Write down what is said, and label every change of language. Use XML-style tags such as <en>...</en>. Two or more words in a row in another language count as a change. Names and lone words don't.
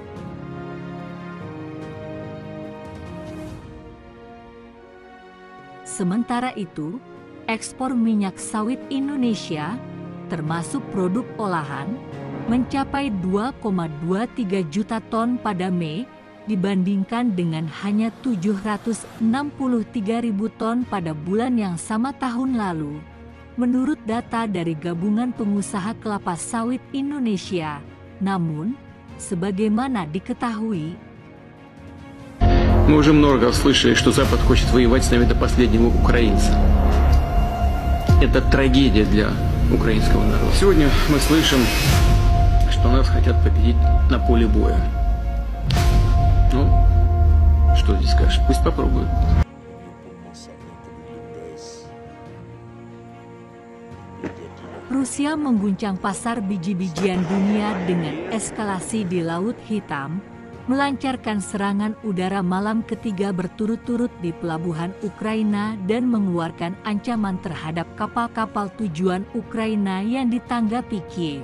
<id>Sementara itu, ekspor minyak sawit Indonesia, termasuk produk olahan, mencapai 2,23 juta ton pada Mei, dibandingkan dengan hanya 763.000 ton pada bulan yang sama tahun lalu, menurut data dari Gabungan Pengusaha Kelapa Sawit Indonesia. Namun, sebagaimana diketahui,</id> <ru>мы уже много слышали, что Запад хочет воевать с нами до последнего украинца. Это трагедия для украинского народа. Сегодня мы слышим, что нас хотят победить на поле боя. Ну, что здесь скажешь? Пусть попробуют.</ru> <id>Rusia mengguncang pasar biji-bijian dunia dengan eskalasi di Laut Hitam, melancarkan serangan udara malam ketiga berturut-turut di pelabuhan Ukraina dan mengeluarkan ancaman terhadap kapal-kapal tujuan Ukraina yang ditanggapi Kiev.</id>